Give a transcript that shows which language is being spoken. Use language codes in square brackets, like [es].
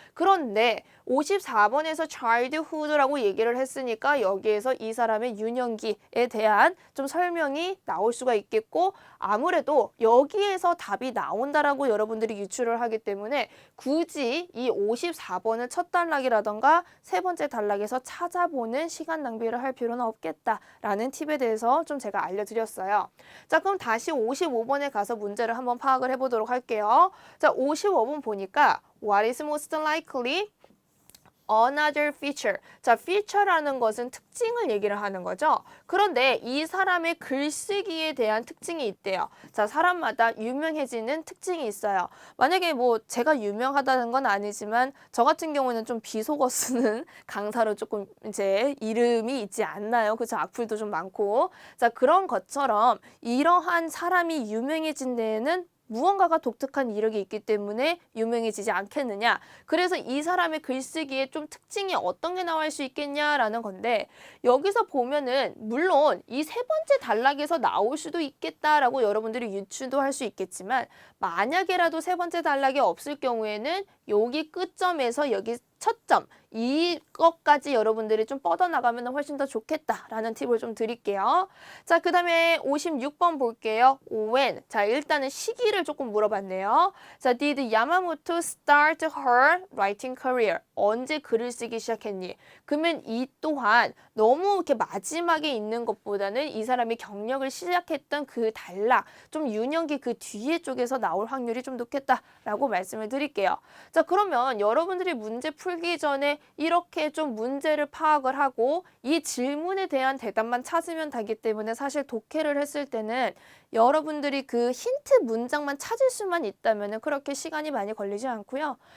[ko] 그런데 54번에서 childhood라고 얘기를 했으니까 여기에서 이 사람의 유년기에 대한 좀 설명이 나올 수가 있겠고, 아무래도 여기에서 답이 나온다라고 여러분들이 유추를 하기 때문에 굳이 이 54번을 첫 단락이라던가 세 번째 단락에서 찾아보는 시간 낭비를 할 필요는 없겠다라는 팁에 대해서 좀 제가 알려드렸어요. 자, 그럼 다시 55번에 가서 문제를 한번 파악을 해보도록 할게요. [en] 자, [ko] 55번 보니까 [en] What is most likely? Another feature. [ko] 자, feature라는 것은 특징을 얘기를 하는 거죠. 그런데 이 사람의 글쓰기에 대한 특징이 있대요. 자, 사람마다 유명해지는 특징이 있어요. 만약에 뭐 제가 유명하다는 건 아니지만 저 같은 경우는 좀 비속어 쓰는 강사로 조금 이제 이름이 있지 않나요? 그죠? 악플도 좀 많고. 자, 그런 것처럼 이러한 사람이 유명해진 데에는 무언가가 독특한 이력이 있기 때문에 유명해지지 않겠느냐. 그래서 이 사람의 글쓰기에 좀 특징이 어떤 게 나올 수 있겠냐라는 건데, 여기서 보면은 물론 이 세 번째 단락에서 나올 수도 있겠다라고 여러분들이 유추도 할 수 있겠지만, 만약에라도 세 번째 단락이 없을 경우에는 여기 끝점에서 여기 첫 점, 이것까지 여러분들이 좀 뻗어나가면 훨씬 더 좋겠다라는 팁을 좀 드릴게요. 자, 그 다음에 56번 볼게요. when. 자, 일단은 시기를 조금 물어봤네요. [en] 자, did Yamamoto start her writing career? [ko] 언제 글을 쓰기 시작했니? 그러면 이 또한 너무 이렇게 마지막에 있는 것보다는 이 사람이 경력을 시작했던 그 단락, 좀 유년기 그 뒤에 쪽에서 나올 확률이 좀 높겠다라고 말씀을 드릴게요. 자, 그러면 여러분들이 문제 풀기 전에 이렇게 좀 문제를 파악을 하고 이 질문에 대한 대답만 찾으면 되기 때문에 사실 독해를 했을 때는 여러분들이 그 힌트 문장만 찾을 수만 있다면 그렇게 시간이 많이 걸리지 않고요.